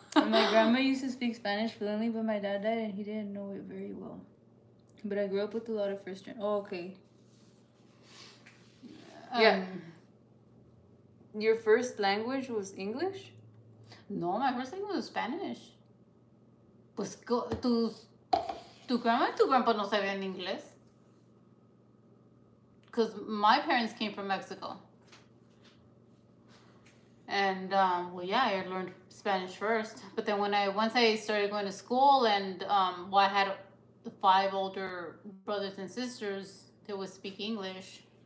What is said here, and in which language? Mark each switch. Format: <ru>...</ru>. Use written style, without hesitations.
<en>My grandma used to speak Spanish fluently, but my dad died and he didn't know it very well. But I grew up with a lot of first gen. Oh, okay. Yeah. Your first language was English? No, my first language was Spanish.</en> <es>Pues tu grandma y tu grandpa no sabían inglés.</es> <en>Because my parents came from Mexico. And, I learned Spanish first. But then once I started going to school and, I had 5 older brothers and sisters that would speak English.</en>